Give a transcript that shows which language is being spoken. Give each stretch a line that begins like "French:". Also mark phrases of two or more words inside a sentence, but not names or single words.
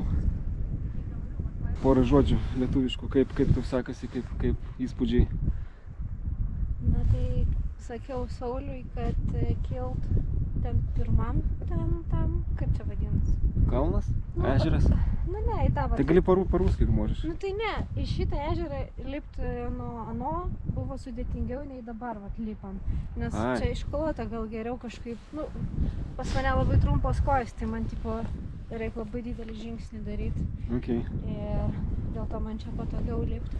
Lithuanian: Porą žodžių lietuviškų, kaip tau sekasi, kaip įspūdžiai. Na tai sakiau Sauliui, kad kilt ten pirmam, tam, kaip čia vadinasi? Kalnas? Ežeras? Nu ne, į tą va. Tai gali по-русски, jeigu можешь. Nu tai ne, į šitą ežerą lipti nuo ano buvo sudėtingiau nei dabar lipam. Nes čia išklota gal geriau kažkaip, nu, pas mane labai trumpos kojos, tai man tipo reikia labai didelį žingsnį daryti. Okay. Ir dėl to man čia patogiau lipti.